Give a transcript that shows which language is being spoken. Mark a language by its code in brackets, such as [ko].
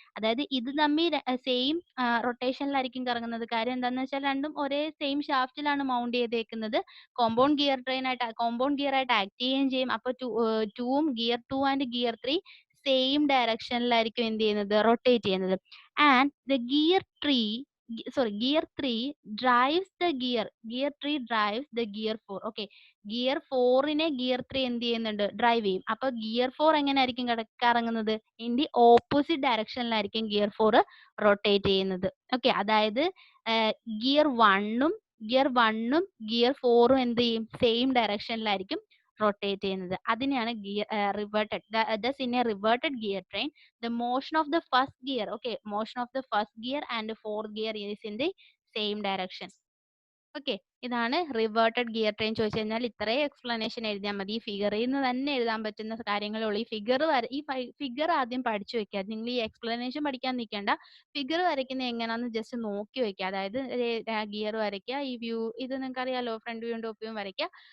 [ml] അതായത് ഇത് തമ്മിൽ സെയിം റൊട്ടേഷനിലായിരിക്കും കറങ്ങുന്നത്. കാര്യം എന്താണെന്ന് വെച്ചാൽ രണ്ടും ഒരേ സെയിം ഷാഫ്റ്റിലാണ് മൗണ്ട് ചെയ്തേക്കുന്നത്. കോമ്പൗണ്ട് ഗിയർ ആയിട്ട് ആക്ട് ചെയ്യുകയും ചെയ്യും. അപ്പൊ 2ഉം ഗിയർ 2 ആൻഡ് ഗിയർ 3 സെയിം ഡയറക്ഷനിലായിരിക്കും എന്ത് ചെയ്യുന്നത്, റൊട്ടേറ്റ് ചെയ്യുന്നത്. [en] And the gear 3 gear 3 drives the gear 3 drives the gear 4. [ml] Okay, gear 4നെ gear 3 എന്ത് ചെയ്യുന്നുണ്ട്, ഡ്രൈവ് ചെയ്യും. അപ്പൊ ഗിയർ 4 എങ്ങനെ ആയിരിക്കും കറങ്ങുന്നത്, in the opposite ഡയറക്ഷനിലായിരിക്കും gear 4 rotate ചെയ്യുന്നത്. ഓക്കെ, അതായത് ഗിയർ വണ്ണും ഗിയർ 4ഉം എന്ത് ചെയ്യും, സെയിം ഡയറക്ഷനിലായിരിക്കും റൊട്ടേറ്റ് ചെയ്യുന്നത്. അതിനെയാണ് gear reverted. [en] Thus in a reverted gear train the motion of the first gear, okay, motion of the first gear and fourth gear is in the same direction. [ml] Okay, ഇതാണ് reverted gear train. ചോദിച്ചു കഴിഞ്ഞാൽ ഇത്രയും explanation എഴുതിയാൽ മതി. ഈ ഫിഗറിൽ നിന്ന് തന്നെ എഴുതാൻ പറ്റുന്ന കാര്യങ്ങളേ ഉള്ളൂ. ഈ ഫിഗർ ആദ്യം പഠിച്ചു വെക്കുക. നിങ്ങൾ ഈ എക്സ്പ്ലനേഷൻ പഠിക്കാൻ നിൽക്കേണ്ട, ഫിഗർ വരയ്ക്കുന്നത് എങ്ങനെയാണെന്ന് ജസ്റ്റ് നോക്കി വെക്കുക. അതായത് ഗിയർ വരയ്ക്കുക, ഈ വ്യൂ ഇത് നിങ്ങൾക്ക് അറിയാലോ, ഫ്രണ്ട് വ്യൂവും ടോപ്പ് വ്യൂവും വരയ്ക്കുക.